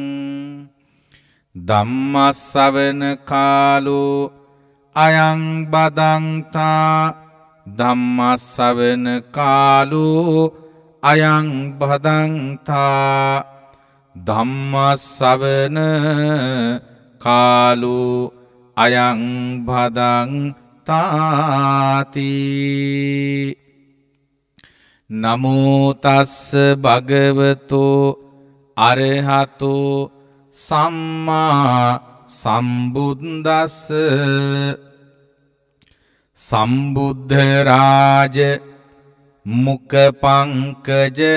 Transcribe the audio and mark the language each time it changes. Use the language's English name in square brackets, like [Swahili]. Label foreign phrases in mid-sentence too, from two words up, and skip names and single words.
[Pali] ධම්මස්සවන කාලෝ අයං බදන්තා ධම්මස්සවන කාලෝ අයං බදන්තා ධම්මස්සවන කාලෝ අයං භදන්තාති නමෝ තස්ස භගවතෝ අරහතෝ සම්මා සම්බුද්දස්ස සම්බුද්ධ රාජ මුඛ පංකජ